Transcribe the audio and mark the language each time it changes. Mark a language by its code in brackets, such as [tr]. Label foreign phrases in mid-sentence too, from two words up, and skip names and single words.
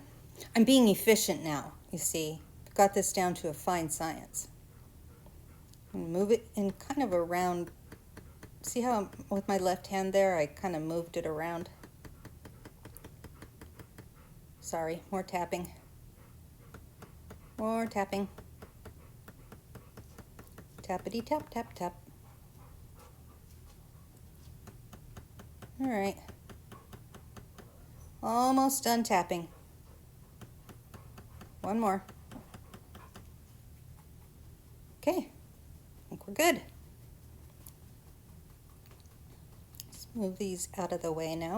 [en] I'm being efficient now, you see. I've got this down to a fine science. And move it in kind of around. See how I'm, with my left hand there, I kind of moved it around. Sorry, more tapping. More tapping. Tappity tap, tap, tap. All right. Almost done tapping. One more. Okay. I think we're good. Let's move these out of the way now.